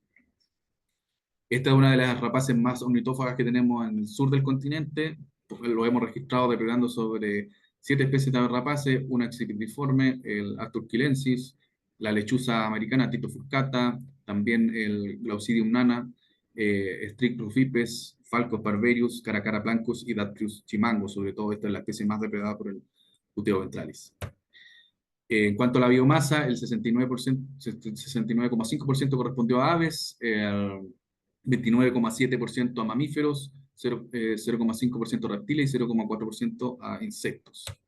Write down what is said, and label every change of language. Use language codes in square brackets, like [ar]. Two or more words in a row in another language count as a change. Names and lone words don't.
[es] Esta es una de las rapaces más ornitófagas que tenemos en el sur del continente. Lo hemos registrado depredando sobre 7 especies de aves rapaces, una exhibiforme, el Asturquilensis, la lechuza americana Tito furcata, también el Glaucidium nana, Strix rufipes, Falcos barberius, Caracara blancus y Dactyus chimango. Sobre todo esta es la especie más depredada por el Buteo ventralis. En cuanto a la biomasa, el 69,5% correspondió a aves, 29,7% a mamíferos, 0,5% a reptiles y 0,4% a insectos.